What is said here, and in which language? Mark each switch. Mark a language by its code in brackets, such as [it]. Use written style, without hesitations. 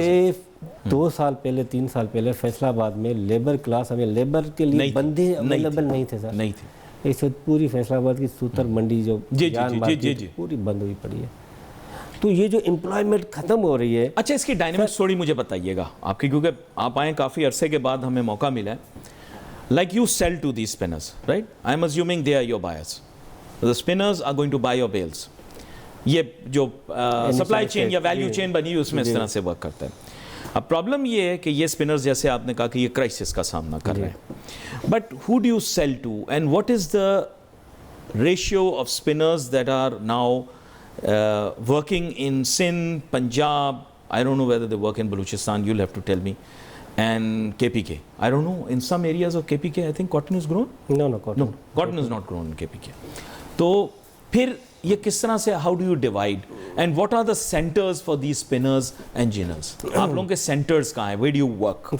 [ur] سے 2 سال پہلے 3 سال پہلے فیصل آباد میں لیبر کلاس, ہمیں لیبر کے لیے بندے اویلیبل نہیں تھے سر, نہیں تھے. اس وقت پوری فیصل آباد کی سوتر منڈی جو پوری بند ہوئی پڑی ہے. تو یہ جو امپلائمنٹ ختم ہو رہی ہے. اچھا, اس کی ڈائنامکس تھوڑی مجھے بتائیے گا آپ کی, کیونکہ آپ آئیں کافی عرصے کے بعد ہمیں موقع ملا ہے. [en] Like you sell to the spinners, right? I am assuming they are your buyers. The spinners are going to buy your bales. [ur] یہ جو سپلائی چین یا ویلیو چین بنی ہوئی اس میں اس طرح سے ورک کرتا ہے. اب پرابلم یہ ہے کہ یہ اسپنرز جیسے آپ نے کہا کہ یہ کرائسس کا سامنا کر رہے ہیں, [en] But how do you sell to and what is the ratio of spinners that are now working in Sindh, Punjab, I don't know whether they work in Balochistan, you'll have to tell me, and KPK. I don't know, in some areas of KPK, I think cotton is grown? No, cotton is not grown in KPK. تو [ur] پھر یہ کس طرح سے [en] How do you divide and what are the centres for the spinners and ginners? [ur] آپ لوگوں کے centres کہاں ہیں؟ [en] Where do you work?